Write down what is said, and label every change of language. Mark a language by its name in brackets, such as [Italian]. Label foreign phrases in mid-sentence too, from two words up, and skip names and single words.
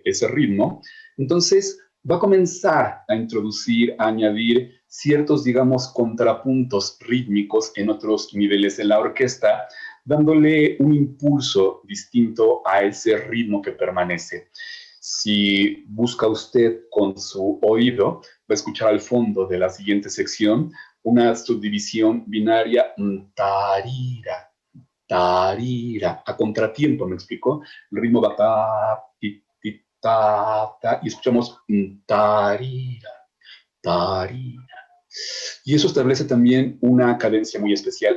[Spanish] ese ritmo, entonces va a comenzar a introducir, a añadir ciertos, digamos, contrapuntos rítmicos en otros niveles de la orquesta, dándole un impulso distinto a ese ritmo que permanece. Si busca usted con su oído, va a escuchar al fondo de la siguiente sección una subdivisión binaria, tarira, tarira, a contratiempo, ¿me explico? El ritmo va ta, ti, ti, ta, ta, y escuchamos tarira, tarira. Y eso establece también una cadencia muy especial.